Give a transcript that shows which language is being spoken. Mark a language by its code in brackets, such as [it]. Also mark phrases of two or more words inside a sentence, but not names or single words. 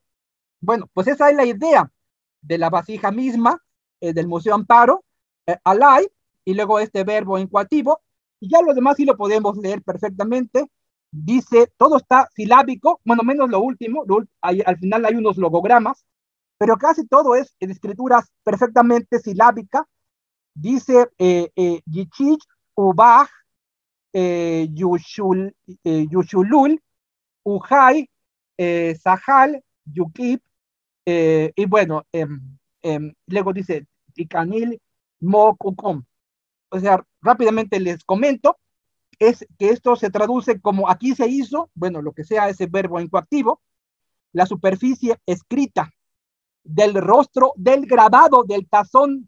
[es] Bueno, pues esa es la idea de la vasija misma, del Museo Amparo, alay, y luego este verbo incoativo, y ya lo demás sí lo podemos leer perfectamente. Dice, todo está silábico, bueno, menos lo último, al final hay unos logogramas, pero casi todo es en escrituras perfectamente silábica. Dice, [emy] yichich, ubaj, yushulul, ujay, sahal, yukip, [es] y bueno, luego dice, [emy] ticanil, mokukum. [es] O sea, rápidamente les comento, es que esto se traduce como aquí se hizo, bueno, lo que sea ese verbo incoactivo, la superficie escrita del rostro, del grabado, del tazón.